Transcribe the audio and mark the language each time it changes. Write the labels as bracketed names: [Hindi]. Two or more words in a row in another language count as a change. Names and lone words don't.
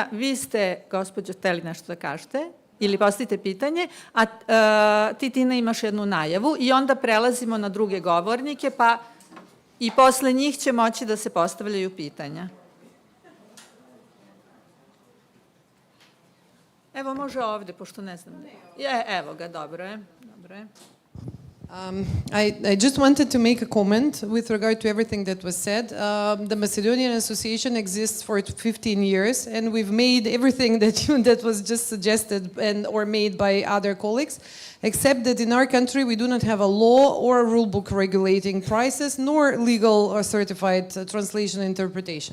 [Serbian] Vi ste, gospođo, hteli nešto da kažete ili postavite pitanje, a ti, Tina, imaš jednu najavu i onda prelazimo na druge govornike, pa i posle njih će moći da se postavljaju pitanja. Evo, može ovde, pošto ne znam. Evo ga, dobro je. [English] I just wanted to make a comment with regard to everything that was said. The Macedonian Association exists for 15 years, and we've made everything that was just suggested or made by other colleagues, except that in our country we do not have a law or a rule book regulating prices, nor legal or certified translation and interpretation.